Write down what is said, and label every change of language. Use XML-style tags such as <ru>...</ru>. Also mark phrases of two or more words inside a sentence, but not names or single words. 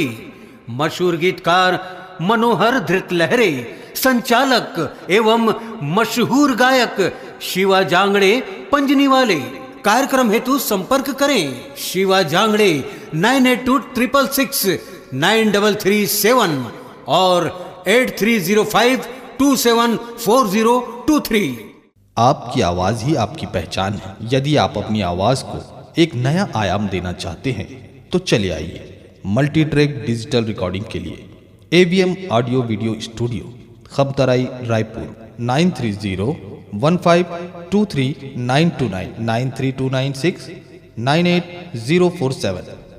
<hi>मशहूर गीतकार मनोहर धृत लहरे, संचालक एवं मशहूर गायक शिवा जांगड़े पंजनी वाले। कार्यक्रम हेतु संपर्क करें शिवा जांगड़े 9826669337 और 8305274023। आपकी आवाज़ ही आपकी पहचान है। यदि आप अपनी आवाज़ को एक नया आयाम देना चाहते हैं तो चले आइए</hi> <en>multi track digital recording</en> <hi>के लिए AVM ऑडियो वीडियो स्टूडियो, खबतराई, रायपुर 9301523929 93296 98047।</hi>